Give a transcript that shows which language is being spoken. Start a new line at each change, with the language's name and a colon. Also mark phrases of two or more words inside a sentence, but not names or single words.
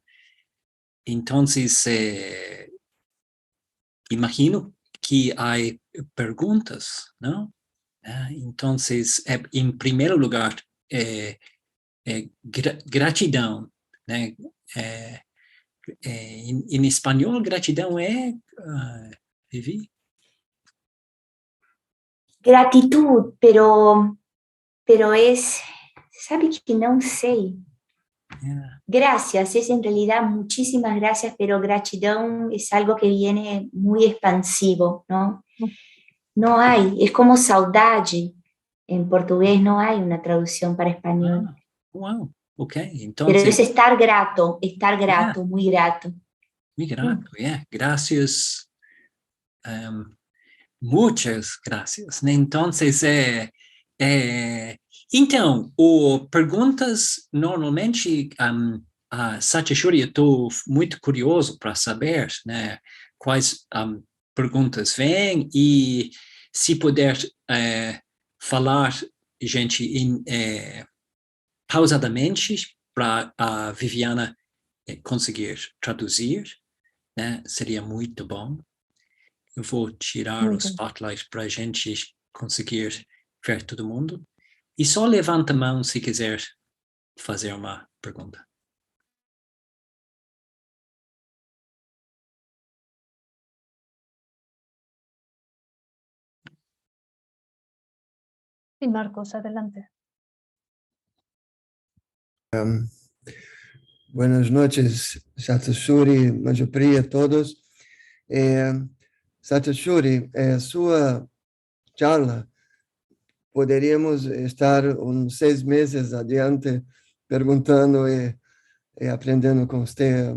Portuguese: Então, imagino que há perguntas, não? Então, em primeiro lugar, gratidão, né? Em espanhol, gratidão é, Vivi?
Spanish: Gratitud, pero es,
Portuguese: sabe que não sei.
English: Yeah.
Spanish: Gracias, es en realidad muchísimas gracias, pero gratidão es algo que viene muy expansivo, ¿no? No hay, es como saudade, en portugués no hay una traducción para español.
English: Wow, ok. Então,
Spanish: pero es estar grato,
English: yeah.
Spanish: muy grato. Muy grato, yeah. Gracias.
Portuguese: Muitas graças. Então, então, perguntas normalmente, Satyashuri, eu estou muito curioso para saber, né, quais perguntas vêm e se puder falar, gente, pausadamente para a Viviana conseguir traduzir, né, seria muito bom. Eu vou tirar o spotlight para a gente conseguir ver todo mundo. E só levanta a mão se quiser fazer uma pergunta.
Spanish: Sí, Marcos, adelante. Buenas noches, Satyashuri, Manjupriya, todos.
Portuguese: Satyashuri, sua charla, poderíamos estar uns 6 meses adiante perguntando e aprendendo com você.